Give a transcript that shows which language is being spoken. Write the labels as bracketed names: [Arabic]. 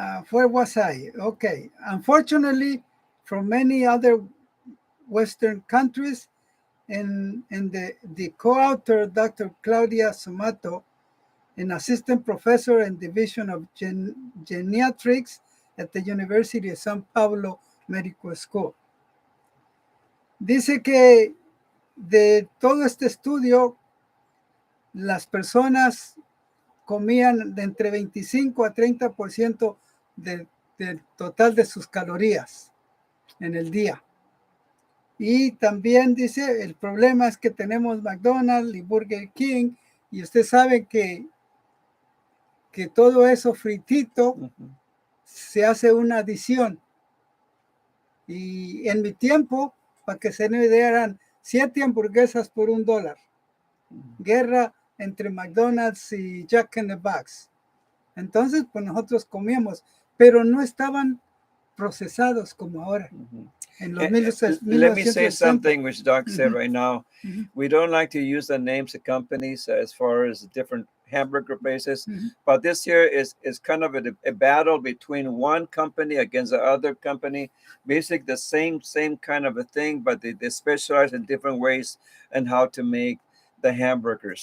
[English] Where was I? Okay, unfortunately, from many other Western countries, and the co-author, Dr. Claudia Sumato, an assistant professor in division of geriatrics at the University of São Paulo Medical School. [Spanish] Dice que de todo este estudio, las personas comían de entre 25 a 30% del total de sus calorías en el día. Y también dice, el problema es que tenemos McDonald's y Burger King, y usted sabe que todo eso fritito se hace una adición. Y en mi tiempo, para que se me dieran 7 hamburguesas por $1. Guerra entre McDonald's y Jack in the Box. Entonces, pues nosotros comíamos, pero no estaban procesados como ahora. [English] Let me say something which Doc said right now. We don't like to use the names of companies as far as different hamburger places, but this here is kind of a battle between one company against the other company. Basically the same kind of a thing, but they specialize in different ways and how to make the hamburgers.